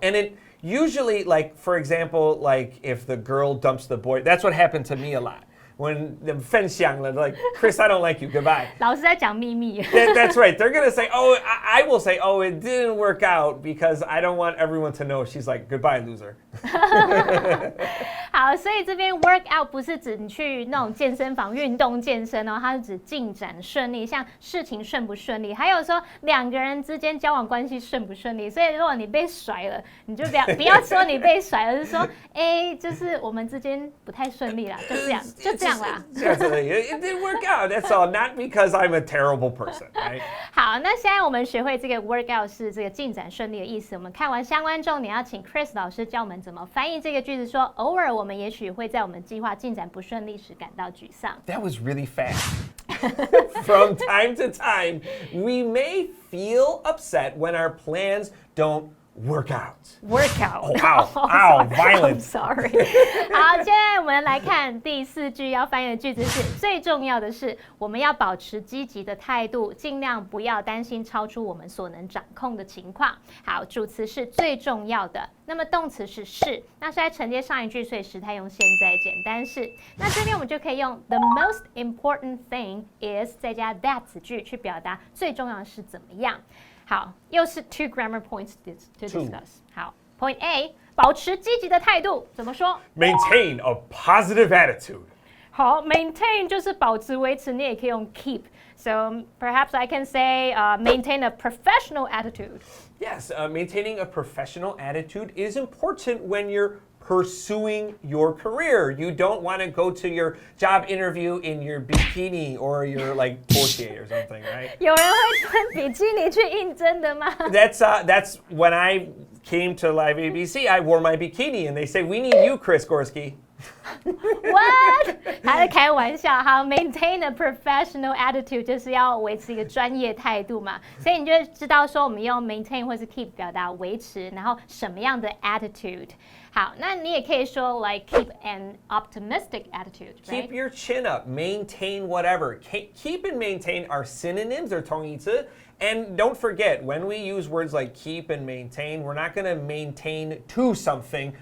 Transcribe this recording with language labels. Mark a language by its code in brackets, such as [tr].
[en] And it usually, like, for example, like if the girl dumps the boy, that's what happened to me a lot. When the [zh] 分享了, [en] like, Chris, I don't like you, goodbye. [zh] 老师在讲秘密。 [en] That's right. They're going to say, oh, I will say, oh, it didn't work out because I don't want everyone to know. She's like, goodbye, loser. [zh] 好，所以这边 work out 不是指你去那种健身房运动健身哦，它是指进展顺利，像事情顺不顺利，还有说两个人之间交往关系顺不顺利。所以如果你被甩了，你就不要说你被甩了，是说就是我们之间不太顺利啦，就这样啦。 [en] It didn't work out. That's all. Not because I'm a terrible person, right? [zh] 好，那现在我们学会这个 work out 是这个进展顺利的意思。我们看完相关重点，要请 Chris 老师教我们怎么翻译这个句子说，偶尔我们也许会在我们计划进展不顺利时感到沮丧。 [en] That was really fast. From time to time, we may feel upset when our plans don't work out. Work out. Oh, ow, violent. I'm sorry. [zh] 好，现在我们来看第4句要翻译的句子是：最重要的是，我们要保持积极的态度，尽量不要担心超出我们所能掌控的情况。好，主词是最重要的，那么动词是，那是在承接上一句，所以时态用现在简单式。那这边我们就可以用 [en] the most important thing is [zh] 再加 that 子句去表达最重要的是怎么样。好，又是 [en] two grammar points to discuss. [zh] 好 ，Point A， 保持积极的态度，怎么说 [en] ？Maintain a positive attitude. [zh] 好 ，maintain 就是保持、维持，你也可以用 keep. [en] So perhaps I can say maintain a professional attitude. Yes, maintaining a professional attitude is important when you're pursuing your career. You don't want to go to your job interview in your bikini or your like Porsche or something, right? [zh] 有人会穿比基尼去应征的吗？ [en] That's when I came to Live ABC, I wore my bikini and they say, we need you, Chris Gorski. [zh] What？ 他在开玩笑。好 ， [en] maintain a professional attitude [zh] 就是要维持一个专业态度嘛，所以你就知道说我们用 maintain 或是 keep 表达维持，然后什么样的 attitude。好，那你也可以说 [en] like keep an optimistic attitude. Keep your chin up, maintain whatever. Keep and maintain are synonyms or [zh] 同义词. [en] And don't forget, when we use words like keep and maintain, we're not going to maintain to something.